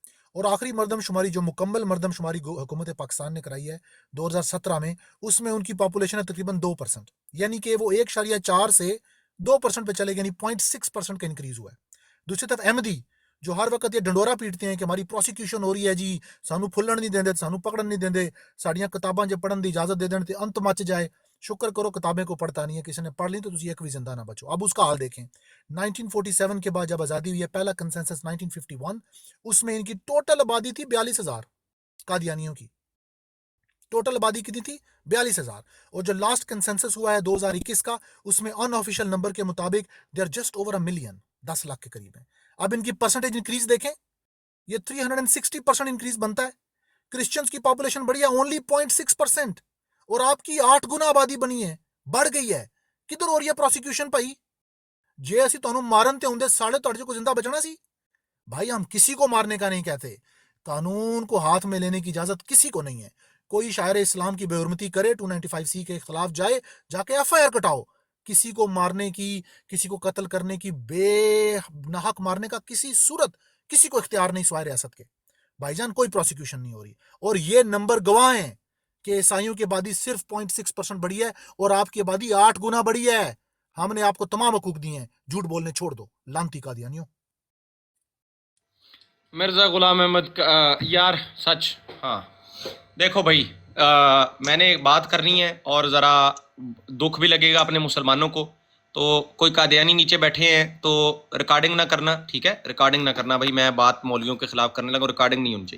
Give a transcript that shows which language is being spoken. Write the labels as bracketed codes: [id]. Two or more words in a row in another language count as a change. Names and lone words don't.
[ur] اور آخری مردم شماری جو مکمل مردم شماری حکومت پاکستان نے کرائی ہے 2017 میں, اس میں ان کی پاپولیشن ہے تقریباً 2%, یعنی کہ وہ 1.4 سے 2% پہ چلے گئے, یعنی 0.6% کا انکریز ہوا ہے. دوسری طرف احمدی جو ہر وقت یہ ڈنڈورا پیٹتے ہیں کہ ہماری پروسیکیوشن ہو رہی ہے جی, [pa] سانو پھلن نہیں دیندے, سانو پکڑن نہیں دیندے, ساڑیاں کتاباں جو پڑھن دی اجازت دے دین تے انت مچ جائے. [ur] شکر کرو کتابیں کو پڑھتا نہیں ہے, کسی نے پڑھ لی تو تسی ایک بھی زندہ نہ بچو. اب اس کا حال دیکھیں, 1947 کے بعد جب آزادی ہوئی ہے, پہلا کنسنسس 1951, اس میں ان کی ٹوٹل آبادی تھی 42,000 قادیانیوں کی. ٹوٹل آبادی کتنی تھی؟ 42,000. اور جو لاسٹ کنسنسس ہوا ہے 2021 کا, اس میں [en] unofficial number [ur] کے مطابق [en] they are just over 1 million, [ur] 10 لاکھ کے قریب ہیں. اب ان کی [en] percentage increase [ur] دیکھیں, یہ 360% انکریز بنتا ہے. کرسچنز کی پاپولیشن بڑھی ہے اونلی 0.6%, اور آپ کی 8 گنا آبادی بنی ہے, بڑھ گئی ہے. کدھر ہو رہی ہے پروسیکیوشن بھائی؟ [pa] جے اسی تانوں مارن تے ہوندے ساڑے تڑ کو زندہ بچنا سی بھائی. [ur] ہم کسی کو مارنے کا نہیں کہتے, قانون کو ہاتھ میں لینے کی اجازت کسی کو نہیں ہے. کوئی شاعر اسلام کی بے حرمتی کرے, 295C کے خلاف جائے, جا کے FIR کٹاؤ. کسی کو مارنے کی, کسی کو قتل کرنے کی, بے ناحق مارنے کا کسی صورت کسی کو اختیار نہیں سوائے ریاست کے. بھائی جان کوئی پروسیکیوشن نہیں ہو رہی، اور یہ نمبر گواہ ہیں کہ عیسائیوں کی آبادی صرف 0.6% بڑھی ہے اور آپ کی آبادی 8 گنا بڑھی ہے. ہم نے آپ کو تمام حقوق دیے ہیں، جھوٹ بولنے چھوڑ دو، لعنتی قادیانیوں. مرزا غلام احمد یار سچ، ہاں دیکھو بھائی، میں نے ایک بات کرنی ہے اور ذرا دکھ بھی لگے گا اپنے مسلمانوں کو، تو کوئی قادیانی نیچے بیٹھے ہیں تو ریکارڈنگ نہ کرنا، ٹھیک ہے، ریکارڈنگ نہ کرنا بھائی، میں بات مولویوں کے خلاف کرنے لگا، ریکارڈنگ نہیں ہونی چاہیے.